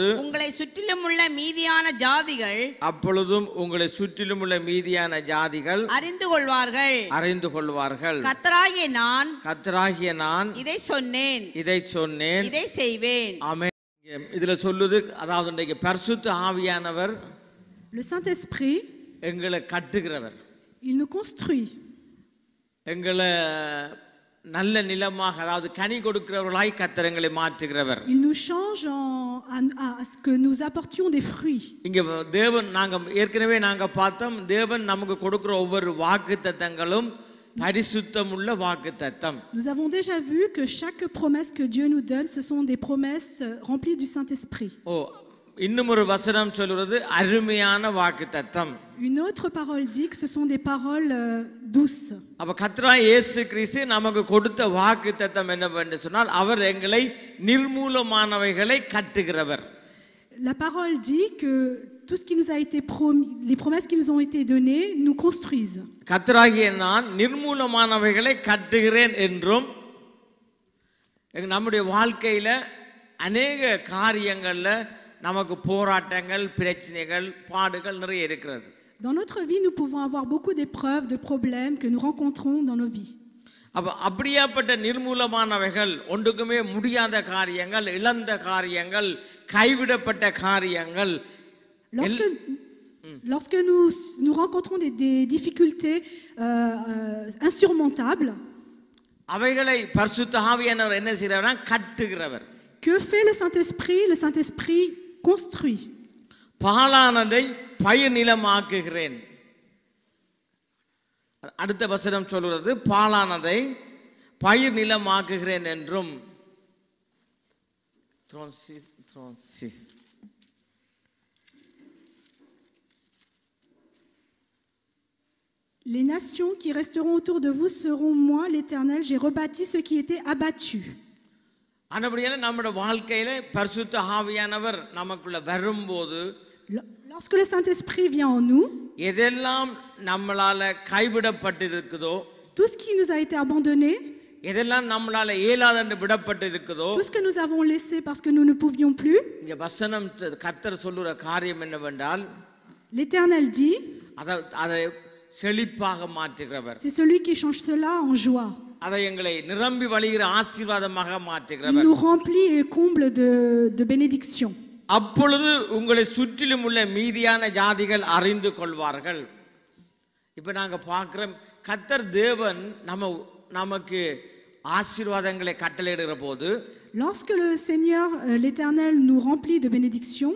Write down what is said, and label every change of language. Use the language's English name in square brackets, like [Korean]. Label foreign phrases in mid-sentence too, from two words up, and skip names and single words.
[Tamil] உங்களை சுற்றிலும் உள்ள மீதியான ஜாதிகள் அறிந்து கொள்வார்கள். கர்த்தராகிய நான் இதை சொன்னேன் இதை செய்வேன். ஆமென். இதுல சொல்லுது, அதாவது இன்றைக்கு பரிசுத்த ஆவியானவர் [French] Le Saint-Esprit, [Tamil] எங்களை கட்டுகிறவர், [French] il nous construit. [Tamil] எங்களை நல்ல நிலமாக, அதாவது கனி கொடுக்கிறவர்களாய் கர்த்தர் எங்களை மாற்றுகிறவர். [French] Il nous change à ce que nous apportions des fruits. [Tamil] இங்க தேவன், நாங்க ஏற்கனவே நாங்க பார்த்தோம், தேவன் நமக்கு கொடுக்கிற ஒவ்வொரு வாக்குத்தத்தங்களும் பரிசுத்தமுள்ள வாக்குத்தத்தம். [French] Nous avons déjà vu que chaque promesse que Dieu nous donne, ce sont des promesses remplies du Saint-Esprit. [Tamil] இன்னும் ஒரு வசனம் சொல்கிறது அருமையான வாக்குத்தத்தம். [French] Une autre parole dit que ce sont des paroles douces. [Tamil] அப்ப கர்த்தராகிய இயேசு கிறிஸ்து நமக்கு கொடுத்த வாக்குத்தத்தம் என்னவென்று சொன்னால், அவர் எங்களை நிர்மூலமானவைகளை கட்டுகிறவர். [French] La parole dit que tout ce qui nous a été promis, les promesses qui nous ont été données, nous construisent. [Tamil] கர்த்தராகிய நான் நிர்மூலமானவைகளை கட்டுகிறேன் என்றும், நம்முடைய வாழ்க்கையில அநேக காரியங்கள்ல நமக்கு போராட்டங்கள், பிரச்சனைகள், பாடுகள் நிறைய இருக்கிறது. [French] Dans notre vie, nous pouvons avoir beaucoup d'épreuves, de problèmes que nous rencontrons dans nos vies. [Tamil] அப்படியாப்பட்ட நிர்மூலமானவைகள், ஒன்றுக்குமே முடியாத காரியங்கள், இழந்த காரியங்கள், கைவிடப்பட்ட காரியங்கள், [French] Lorsque nous rencontrons des difficultés insurmontables, [Tamil] அவைகளை பரிசுத்த ஆவியானவர் என்ன செய்றார்னா கட்டுகிறவர். [French] Que fait le Saint-Esprit? Le Saint-Esprit construit. [Tamil] பாழானதை பயிர் நிலமாக்குகிறேன். அடுத்த வசனம் சொல்கிறது, பாழானதை பயிர் நிலமாக்குகிறேன் என்றும். [French] Les nations qui resteront autour de vous seront moi, l'Éternel, j'ai rebâti ce qui était abattu. [Tamil] ஆனபடியால நம்முடைய வாழ்க்கையில பரிசுத்த ஆவியானவர் நமக்குள்ள வரும்போது, [French] lorsque le Saint-Esprit vient en nous, [Tamil] எதெல்லாம் நம்மளால கைவிடப்பட்டிருக்குதோ, [French] tout ce qui nous a été abandonné, [Tamil] எதெல்லாம் நம்மளால இயலாதென்று விடப்பட்டிருக்குதோ, [French] tout ce que nous avons laissé parce que nous ne pouvions plus, [Tamil] இங்க வசனம் கர்த்தர் சொல்லுற காரியம் என்னவென்றால், [French] l'Éternel dit, [Tamil] அதை செழிப்பாக மாற்றுகிறவர். [French] c'est celui qui change cela en joie. [Tamil] அதை எங்களை நிரம்பி வழிகிற ஆசீர்வாதமாக Il மாற்றுகிறவர். [French] nous remplit et comble de bénédictions. [Tamil] அப்பொழுது உங்களை சுற்றிலும் உள்ள மீதியான ஜாதிகள் அறிந்து கொள்வார்கள். இப்ப நாங்க பார்க்கிறோம், கர்த்தர் தேவன் நமக்கு ஆசீர்வாதங்களை கட்டளையிடுகிற போது, [French] Lorsque le Seigneur, l'Éternel, nous remplit de bénédictions,